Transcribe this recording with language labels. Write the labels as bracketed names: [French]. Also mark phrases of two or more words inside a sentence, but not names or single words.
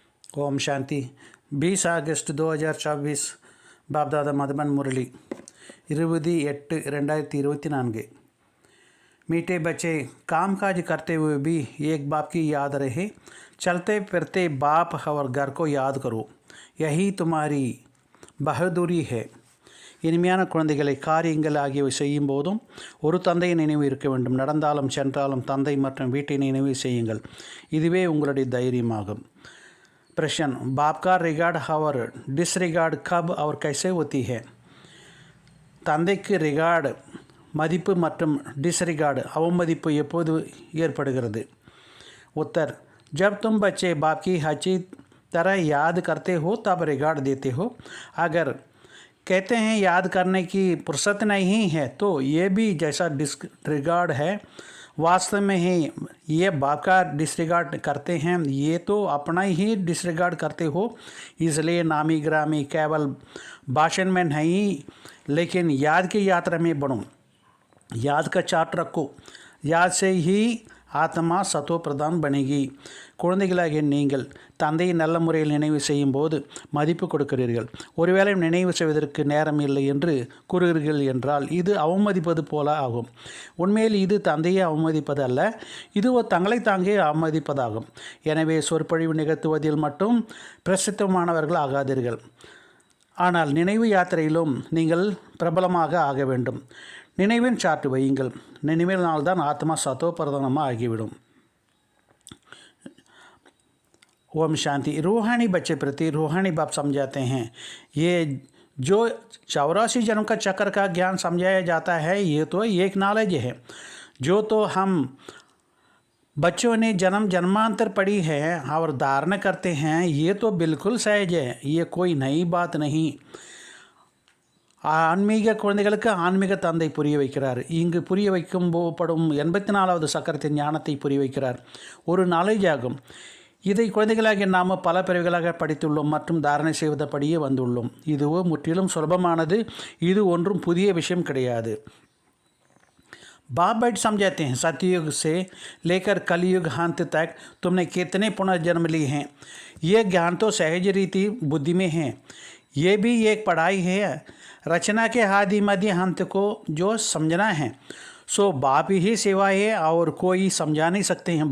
[Hindi] ओम शांति 20 अगस्त 2024 बाप दादा मधुबन मुरली 20/8/2024। मीठे बच्चे, काम काज करते हुए भी एक बाप की याद रहे। चलते फिरते बाप और घर को याद करो, यही तुम्हारी பகதூரி है। [Tamil] இனிமையான குழந்தைகளை, காரியங்கள் ஆகியவை செய்யும் போதும் ஒரு தந்தையை நினைவு இருக்க வேண்டும். நடந்தாலும் சென்றாலும் தந்தை மற்றும் வீட்டை நினைவு செய்யுங்கள். இதுவே உங்களுடைய தைரியமாகும். [Hindi] प्रश्न, बाप का रिगार्ड और डिसरिगार्ड कब और कैसे होती है? [Tamil] தந்தைக்கு ரிகார்டு மதிப்பு மற்றும் டிஸ்ரிகார்டு அவமதிப்பு எப்போது ஏற்படுகிறது? [Hindi] उत्तर, जब तुम बच्चे बाप की अच्छी तरह याद करते हो तब रिगार्ड देते हो। अगर कहते हैं याद करने की फुर्सत नहीं है तो ये भी जैसा डिसरिगार्ड है। वास्तव में ही ये बाप का डिसरिगार्ड करते हैं, ये तो अपना ही डिसरिगार्ड करते हो। इसलिए नामी ग्रामी केवल भाषण में नहीं लेकिन याद की यात्रा में बढ़ो। याद का चार्ट रखो, याद से ही आत्मा सतो प्रधान बनेगी. [Tamil] குழந்தைகளாகிய நீங்கள் தந்தையை நல்ல முறையில் நினைவு செய்யும் போது மதிப்பு கொடுக்கிறீர்கள். ஒருவேளை நினைவு செய்வதற்கு நேரம் இல்லை என்று கூறுகிறீர்கள் என்றால் இது அவமதிப்பது போல ஆகும். உண்மையில் இது தந்தையை அவமதிப்பது அல்ல, இது தங்களை தாங்கே அவமதிப்பதாகும். எனவே சொற்பொழிவு நிகழ்த்துவதில் மட்டும் பிரசித்தமானவர்கள் ஆகாதீர்கள், ஆனால் நினைவு யாத்திரையிலும் நீங்கள் பிரபலமாக ஆக வேண்டும். நினைவின் சார்ட் வையுங்கள். நினைவினால்தான் ஆத்மா சத்தோ பிரதானமாக ஆகிவிடும். [Hindi] ओम शांति। रूहानी बच्चे प्रति रूहानी बाप समझाते हैं, ये जो 84 जन्म का चक्र का ज्ञान समझाया जाता है ये तो एक नॉलेज है जो तो हम बच्चों ने जन्म जन्मांतर पढ़ी है और धारण करते हैं। ये तो बिल्कुल सहज है, ये कोई नई बात नहीं। [Tamil] ஆன்மீக குழந்தைகளுக்கு ஆன்மீக தந்தை புரிய வைக்கிறார். இங்கு புரிய வைக்கப்படும் 84வது சக்கரத்தின் ஞானத்தை புரிய வைக்கிறார். ஒரு நாலேஜ் ஆகும். இதை குழந்தைகளாகிய நாம் பல பிரிவுகளாக படித்துள்ளோம் மற்றும் தாரணை செய்வதப்படியே வந்துள்ளோம். இதுவோ முற்றிலும் சுலபமானது, இது ஒன்றும் புதிய விஷயம் கிடையாது. [Hindi] बाप बैठ समझाते हैं, सतयुग से लेकर कलयुग अंत तक तुमने कितने पुनर्जन्म लिए हैं। ये ज्ञान तो सहज रीति बुद्धि में है, ये भी एक पढ़ाई है। रचना के आदि मध्य अंत को जो समझना है सो बाप ही सेवा है और कोई समझा नहीं सकते हैं।